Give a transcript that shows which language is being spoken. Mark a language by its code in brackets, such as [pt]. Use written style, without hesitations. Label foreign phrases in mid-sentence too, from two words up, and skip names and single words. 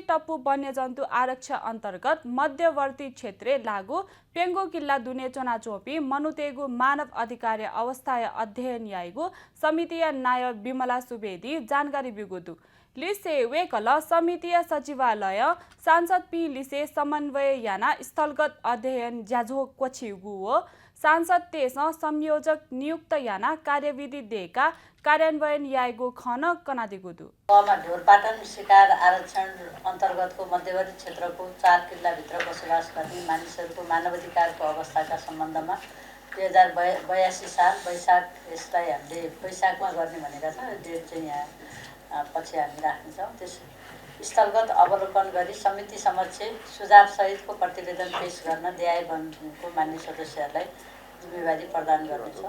[new] टप्पु वन्यजन्तु आरक्ष अन्तर्गत मध्यवर्ती क्षेत्र लागू पेङ्गु किल्ला दुने चोनाचोपी मनुतेगु मानव अधिकार अवस्था अध्ययन याइगु समितिया नायक विमला सुवेदी जानकारी बिगुदु लिसे वेकल समितिया सचिवालय सांसद पी लिसे समन्वय याना स्थलगत अध्ययन ज्याझो क्वछिगु हो सांसद तेस संयोजक नियुक्त याना कार्यविधि दिएका कार्यान्वयन याएको खन कनादिगुदु [ne] मा ढोरपाटन शिकार आरक्षण अन्तर्गतको मध्यवर्ती क्षेत्रको 4 किल्लाभित्र बसोबास गर्ने मानिसहरूको मानवाधिकारको अवस्थाका सम्बन्धमा 2082 साल वैशाख, यसलाई हामीले वैशाखमा गर्ने भनेका छौँ। डेट चाहिँ यहाँ पछि हामी राख्नेछौँ। त्यस स्थलगत अवलोकन गरी समिति समक्ष सुझावसहितको प्रतिवेदन पेश गर्न देहाय वनको मान्य सदस्यहरूलाई जिम्मेवारी प्रदान गर्नेछौँ।